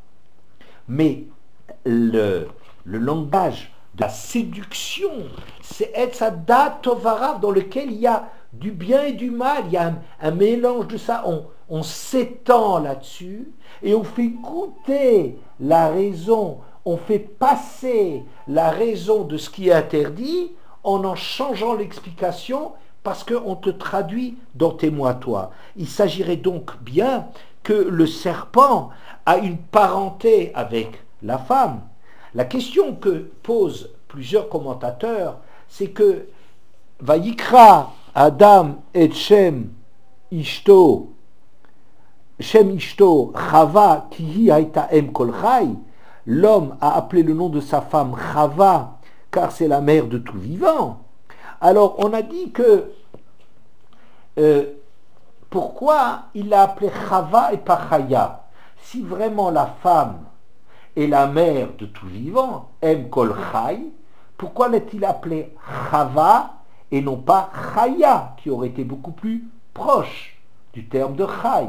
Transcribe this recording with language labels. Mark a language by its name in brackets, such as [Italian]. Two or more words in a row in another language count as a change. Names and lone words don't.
[French] Mais le langage de la séduction, c'est [Hebrew] עץ הדעת טוב ורע, [French] dans lequel il y a du bien et du mal, il y a un mélange de ça, on s'étend là-dessus et on fait goûter la raison, on fait passer la raison de ce qui est interdit en changeant l'explication parce qu'on te traduit dans tes mots à toi. Il s'agirait donc bien que le serpent a une parenté avec la femme. La question que posent plusieurs commentateurs, c'est que [Hebrew] ויקרא אדם את שם אשתו חוה כי היא היתה אם כל חי, [French] l'homme a appelé le nom de sa femme Chava car c'est la mère de tout vivant. Alors on a dit que pourquoi il l'a appelé Chava et pas Chaya? Si vraiment la femme est la mère de tout vivant, [Hebrew] אם כל חי, [French] pourquoi l'a-t-il appelé Chava et non pas Chaya, qui aurait été beaucoup plus proche du terme de Chai?